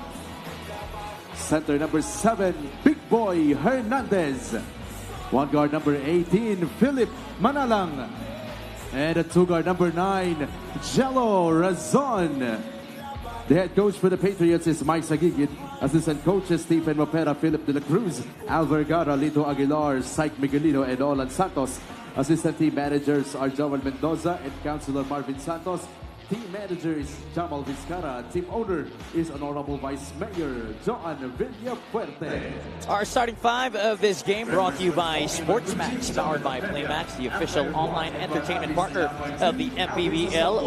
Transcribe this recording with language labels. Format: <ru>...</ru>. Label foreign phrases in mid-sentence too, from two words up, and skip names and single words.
<en>Center number 7, Big Boy Hernandez. One guard number 18, Philip Manalang. And a 2 guard number 9, Jello Razon. The head coach for the Patriots is Mike Sagigit. Assistant coaches Stephen Mopera, Philip De La Cruz, Al Vergara, Lito Aguilar, Syke Miguelino, and Olan Santos. Assistant team managers are Joel Mendoza and Councilor Marvin Santos. Team manager is Jamal Vizcara. Team owner is Honorable Vice Mayor Joan Villafuerte. Our starting five of this game brought to you by SportsMax, powered by Climax, the official online entertainment partner of the MPBL.</en>